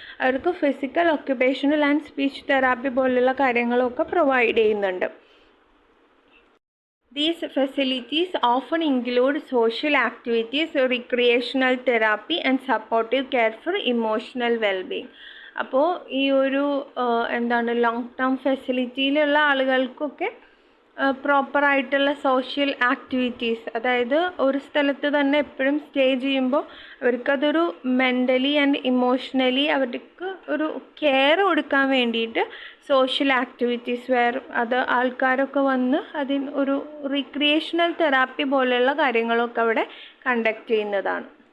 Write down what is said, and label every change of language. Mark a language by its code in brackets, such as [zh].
[ml] അവർക്ക് physical, occupational and speech therapy പോലുള്ള കാര്യങ്ങളൊക്കെ പ്രൊവൈഡ് ചെയ്യുന്നുണ്ട്. [en] These facilities often include social activities, recreational therapy and supportive care for emotional well-being. [ml] അപ്പോൾ ഈ ഒരു ലോങ് ടേം ഫെസിലിറ്റിയിലുള്ള ആളുകൾക്കൊക്കെ പ്രോപ്പറായിട്ടുള്ള സോഷ്യൽ ആക്ടിവിറ്റീസ്, അതായത് ഒരു സ്ഥലത്ത് തന്നെ എപ്പോഴും സ്റ്റേ ചെയ്യുമ്പോൾ അവർക്കതൊരു മെൻ്റലി ആൻഡ് ഇമോഷണലി അവർക്ക് ഒരു കെയർ കൊടുക്കാൻ വേണ്ടിയിട്ട് സോഷ്യൽ ആക്ടിവിറ്റീസ് അത് ആൾക്കാരൊക്കെ വന്ന് ഒരു റീക്രിയേഷണൽ തെറാപ്പി പോലെയുള്ള കാര്യങ്ങളൊക്കെ അവിടെ കണ്ടക്ട് ചെയ്യുന്നതാണ്.